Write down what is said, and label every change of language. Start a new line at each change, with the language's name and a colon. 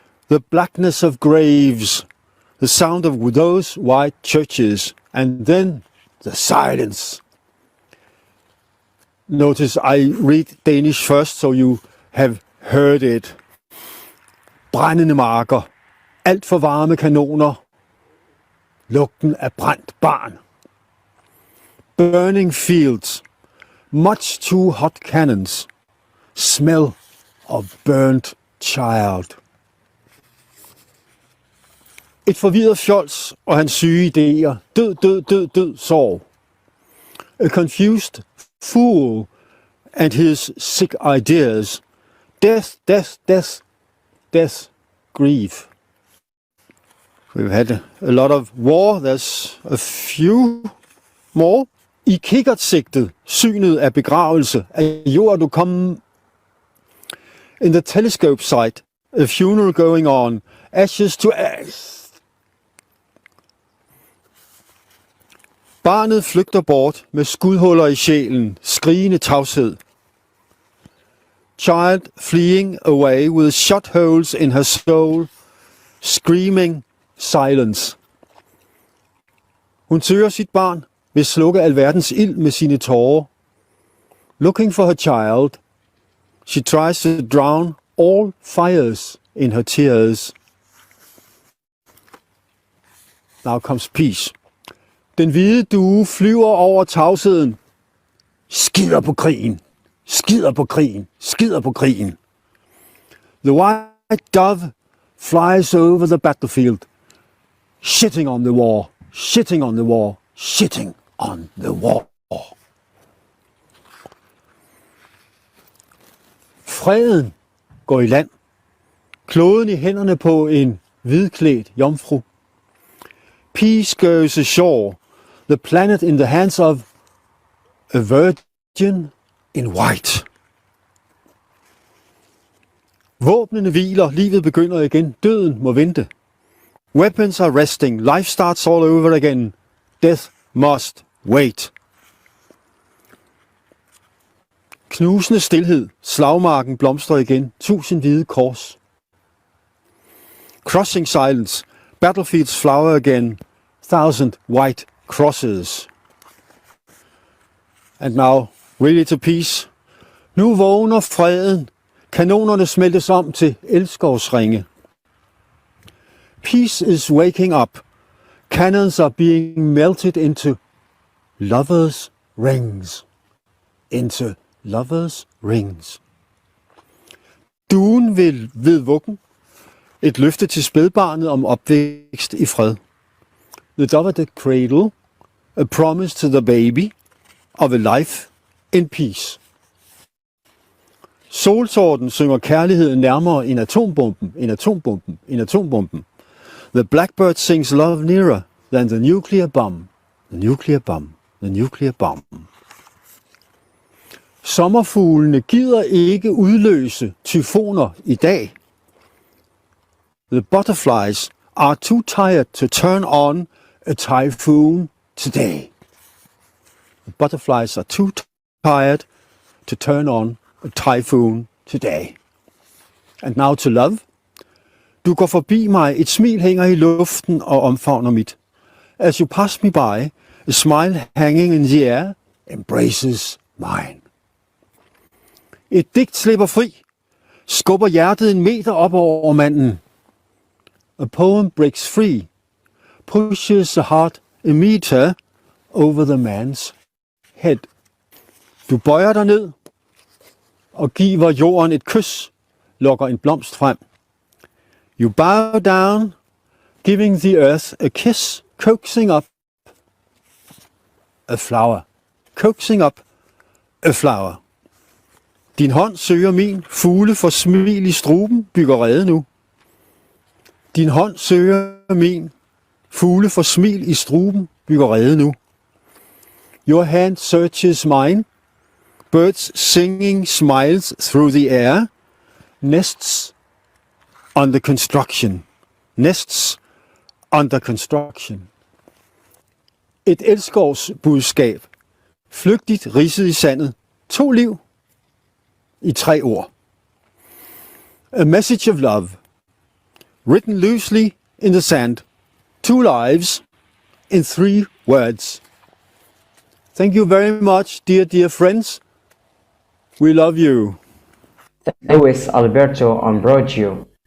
English: The blackness of graves, the sound of those white churches, and then the silence. Notice I read Danish first, so you have heard it.
Danish: Brændende marker, alt for varme kanoner, lugten af brændt barn.
English: Burning fields, much too hot cannons, smell of burnt child.
Danish: Et forvirret fjols og hans syge idéer, død, død, død, død, sorg.
English: A confused fool and his sick ideas, death, death, death, death, grief. We've had a lot of war, there's a few more.
Danish: I kikkertsigtet, synet af begravelse, af jord du kom.
English: In the telescope sight, a funeral going on, ashes to ash.
Danish: Barnet flygter bort med skudhuller i sjælen, skrigende tavshed.
English: Child fleeing away with shot holes in her soul, screaming silence.
Danish: Hun søger sit barn, vil slukke alverdens ild med sine tårer,
English: Looking for her child, she tries to drown all fires in her tears. Now comes peace.
Danish: Den hvide due flyver over tavsheden. Skider på krigen, skider på krigen, skider på krigen.
English: The white dove flies over the battlefield, shitting on the war, shitting on the war, shitting on the war.
Danish: Freden går i land. Kloden i hænderne på en hvidklædt jomfru.
English: Peace goes ashore. The planet in the hands of a virgin in white.
Danish: Våbnene hviler, livet begynder igen, døden må vente.
English: Weapons are resting, life starts all over again. Death must wait.
Danish: Knusende stilhed, slagmarken blomstrer igen, 1000 hvide kors.
English: Crossing silence, battlefields flower again, 1000 white crosses. And now, really to peace.
Danish: Nu vågner freden, kanonerne smeltes om til elskovsringe.
English: Peace is waking up, cannons are being melted into lovers' rings. Into lovers' rings.
Danish: Duen ved vuggen, et løfte til spædbarnet om opvækst i fred.
English: The dove at the cradle, a promise to the baby of a life in peace.
Danish: Solsorten synger kærligheden nærmere end atombomben, end atombomben, end atombomben.
English: The blackbird sings love nearer than the nuclear bomb, the nuclear bomb, the nuclear bomb.
Danish: Sommerfuglene gider ikke udløse tyfoner i dag.
English: The butterflies are too tired to turn on a typhoon today. The butterflies are too tired to turn on a typhoon today. And now to love.
Danish: Du går forbi mig, et smil hænger i luften og omfavner mit.
English: As you pass me by, a smile hanging in the air embraces mine.
Danish: Et digt slipper fri, skubber hjertet en meter op over manden.
English: A poem breaks free, pushes the heart a meter over the man's head.
Danish: Du bøjer dig ned og giver jorden et kys, lokker en blomst frem.
English: You bow down, giving the earth a kiss, coaxing up a flower. Coaxing up a flower.
Danish: Din hånd søger min, fugle for smil i struben, bygger rede nu. Din hånd søger min, fugle for smil i struben, bygger rede nu.
English: Your hand searches mine, birds singing smiles through the air, nests under construction, nests under construction.
Danish: Et elskovsbudskab, flygtigt ridset i sandet, 2 liv i 3 ord.
English: A message of love, written loosely in the sand, 2 lives in 3 words. Thank you very much, dear friends. We love you. Luis Alberto Ambrogio.